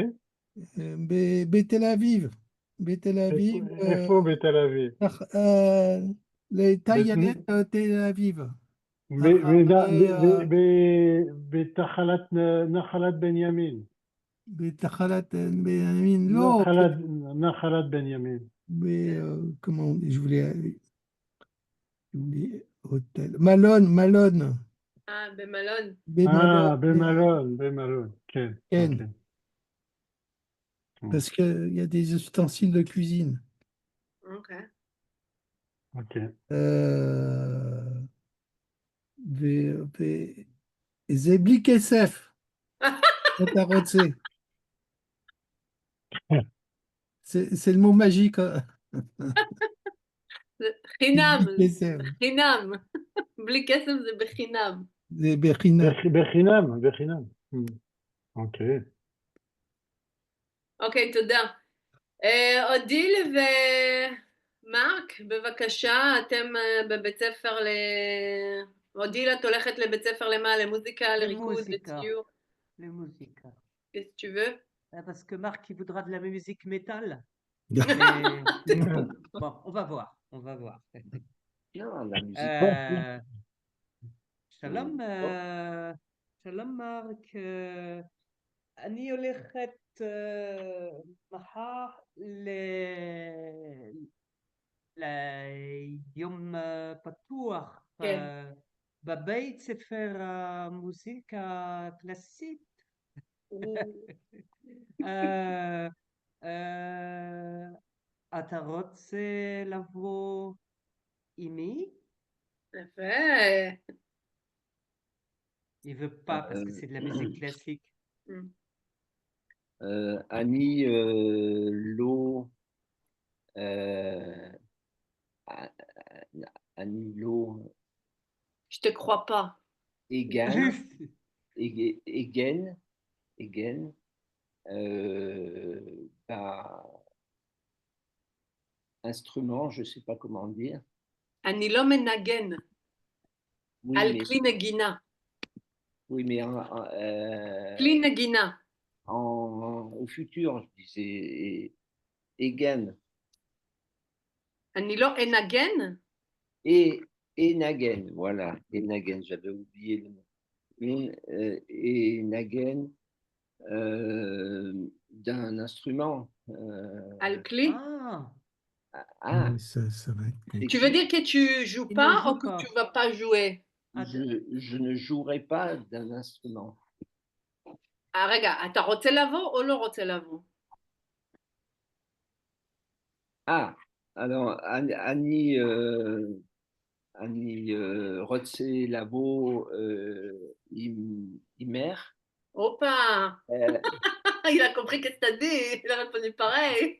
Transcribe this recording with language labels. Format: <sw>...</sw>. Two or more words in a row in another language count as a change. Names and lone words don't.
<he>בתל אביב. בתל אביב, איפה בתל אביב? לטיילת תל אביב. בתחנת נחלת בנימין. בתחנת בנימין, לא, נחלת בנימין.</he> <fr>comment je voulais, hôtel,</fr> <he>מלון, במלון. במלון, במלון, כן. כן, אוקיי.</he> <fr>parce qu'il y a des ustensiles de cuisine.</fr> <he>אוקיי. אוקיי. זה בלי כסף, אתה רוצה.</he> <fr>C'est le mot magique.</fr> <he>חינם, בלי כסף. חינם. בלי כסף זה בחינם. זה בחינם. בחינם, בחינם. אוקיי. אוקיי, תודה. אודיל ומרק, בבקשה, אתם בבית ספר אודיל, את הולכת לבית ספר למה? למוזיקה, לריקוד, לציור?</he> <fr>Le musica. Qu'est-ce que tu veux? Parce que Marc, il voudra de la musique métal. Bon, on va voir. On va voir. Non, la musique.</fr> <he>שלום, שלום Marc. אני הולכת מחר ליום פתוח בבית ספר המוזיקה הקלאסית. אתה רוצה לבוא עימי? יפה.</he> <fr>Il veut pas parce que c'est de la musique classique. Annie, l'eau, Annie, l'eau, Je te crois pas. Egan, bah, instrument, je sais pas comment dire.</fr> <he>אני לא מנגן.</he> <fr>Oui,</fr> <he>על</he> <fr>mais,</fr> <he>כלי נגינה.</he> <fr>oui, mais</fr> <he>כלי נגינה.</he> <fr>au futur, je disais Egan.</fr> <he>אני לא אנגן?</he> <fr>Et Nagen, voilà, et Nagen, j'avais oublié le mot. Et Nagen d'un instrument.</fr> <he>על כלי?</he> <fr>Ça va être... Tu veux dire que tu joues pas ou que tu vas pas jouer? Je ne jouerai pas d'un instrument.</fr> <he>רגע, אתה רוצה לבוא או לא רוצה לבוא? Alors, אני רוצה לבוא עימך. Opa!</he> <fr>Il a compris qu'est-ce que t'as dit, il a répondu pareil.</fr>